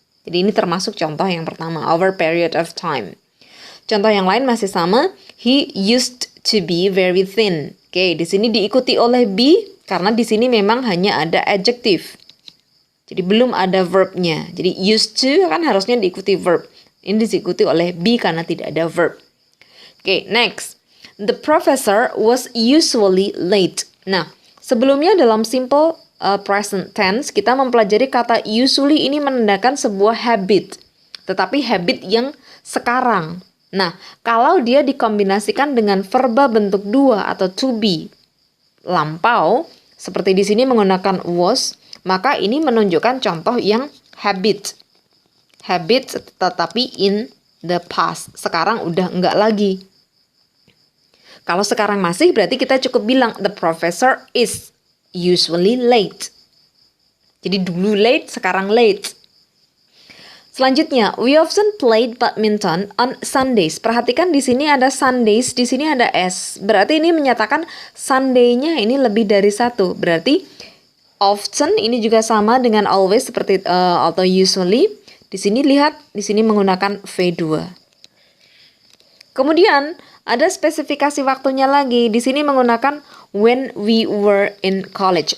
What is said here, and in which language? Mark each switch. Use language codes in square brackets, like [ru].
[id] Jadi ini termasuk contoh yang pertama, [en] over period of time. [id] Contoh yang lain masih sama, [en] he used to be very thin. [id] Oke, di sini diikuti oleh be karena di sini memang hanya ada adjective. Jadi belum ada verbnya. Jadi used to kan harusnya diikuti verb. Ini diikuti oleh be karena tidak ada verb. [en] Oke, next. The professor was usually late. [id] Nah, sebelumnya dalam simple present tense kita mempelajari kata usually ini menandakan sebuah habit. Tetapi habit yang sekarang. Nah, kalau dia dikombinasikan dengan verba bentuk dua atau to be lampau, seperti di sini menggunakan was, maka ini menunjukkan contoh yang habit. Habit tetapi [en] in the past. [id] Sekarang udah enggak lagi. Kalau sekarang masih berarti kita cukup bilang [en] the professor is usually late. [id] Jadi dulu late, sekarang late. Selanjutnya, [en] we often played badminton on Sundays. [id] Perhatikan di sini ada Sundays, di sini ada S. Berarti ini menyatakan Sunday-nya ini lebih dari satu. Berarti often ini juga sama dengan always seperti atau usually. Di sini lihat, di sini menggunakan V2. Kemudian ada spesifikasi waktunya lagi. Di sini menggunakan [en] when we were in college.